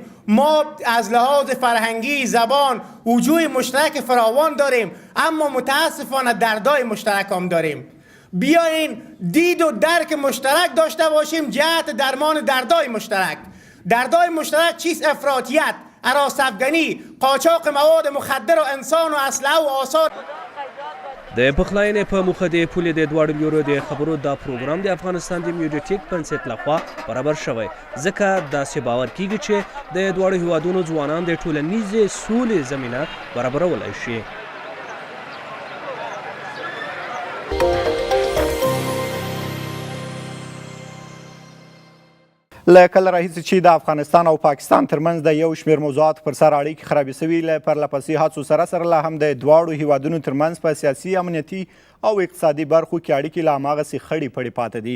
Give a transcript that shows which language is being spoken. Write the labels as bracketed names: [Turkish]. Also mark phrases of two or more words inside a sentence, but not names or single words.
[Persian] ما از لحاظ فرهنگی، زبان، وجوه مشترک فراوان داریم، اما متاسفانه دردای مشترک هم داریم. بیاین دید و درک مشترک داشته باشیم جهت درمان دردای مشترک. دردای مشترک چیست؟ افراطیت، هراس افغانی، قاچاق مواد مخدر و انسان و اسلحه و آثار. [Pashto] د پخلاینې په موخه د پولې د دواړو لیورو د خبرو دا پروګرام د افغانستان د میډیاټیک بنسټ لخوا برابر شوی، ځکه داسې باور کیږي چې د دواړو هیوادونو ځوانان د ټولنیزې سولې زمینه برابرولی شي. له کله راهیسې چې د افغانستان او پاکستان ترمنځ د یو شمېر موضوعاتو پر سر اړیکې خرابې سوي، له پرلهپسې هڅو سره لا هم د دواړو هیوادونو ترمنځ په سیاسي، امنیتي او اقتصادي برخو کې اړیکې لا هماغسې خړې پړې پاتې دي.